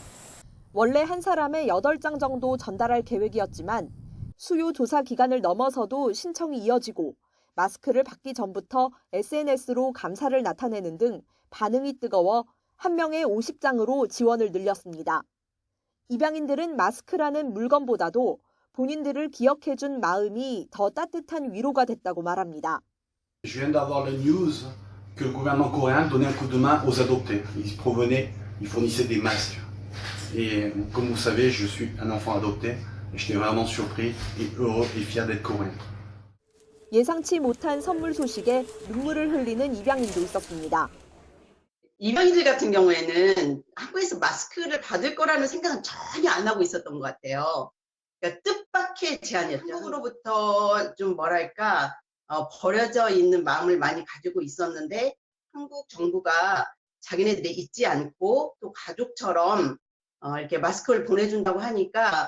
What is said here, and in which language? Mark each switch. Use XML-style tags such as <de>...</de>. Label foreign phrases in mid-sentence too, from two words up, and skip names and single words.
<ko>원래 한 사람에 8장 정도 전달할 계획이었지만 수요 조사 기간을 넘어서도 신청이 이어지고 마스크를 받기 전부터 SNS로 감사를 나타내는 등 반응이 뜨거워 한 명에 50장으로 지원을 늘렸습니다. 입양인들은 마스크라는 물건보다도 본인들을 기억해준 마음이 더 따뜻한 위로가 됐다고 말합니다.</ko> <fr>Je viens d'avoir le news que le gouvernement coréen donnait un coup de main aux adoptés. Ils fournissaient des masques. Et comme vous savez, je suis un enfant adopté. J'étais vraiment surpris et heureux et fier d'être coréen.</fr> <ko>예상치 못한 선물 소식에 눈물을 흘리는 입양인도 있었습니다. 입양인들 같은 경우에는 한국에서 마스크를 받을 거라는 생각은 전혀 안 하고 있었던 것 같아요. 그러니까 뜻밖의 제안이었죠. 한국으로부터 좀 뭐랄까 버려져 있는 마음을 많이 가지고 있었는데 한국 정부가 자기네들이 잊지 않고 또 가족처럼 이렇게 마스크를 보내준다고 하니까</ko>